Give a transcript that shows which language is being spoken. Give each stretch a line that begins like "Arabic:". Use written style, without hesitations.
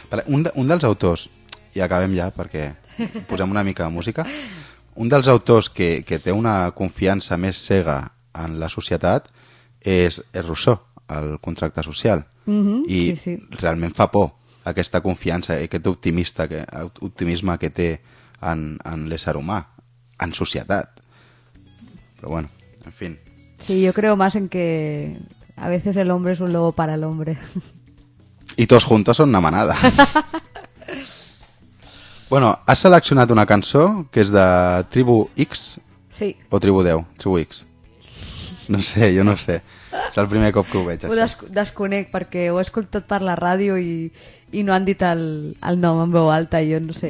Catalan: Un dels autors, i acabem ja perquè posem una mica de música, un dels autors que té una confiança més cega en la societat és Rousseau, el Contracte Social. Mm-hmm, i sí. Realment fa por aquesta confiança i aquest optimisme que té en l'ésser humà, en societat. Però bueno, en fi.
Spanish: Sí, yo creo más en que a veces el hombre es un lobo para el hombre. Y todos juntos son una manada.
Catalan: Bueno, has seleccionat una cançó que és de Tribu X? Sí. O Tribu 10? Tribu X. No sé, jo no sé. És el primer cop que ho veig, això. Ho desconec perquè ho he escoltat per la ràdio i no han dit el nom en veu alta, jo no sé.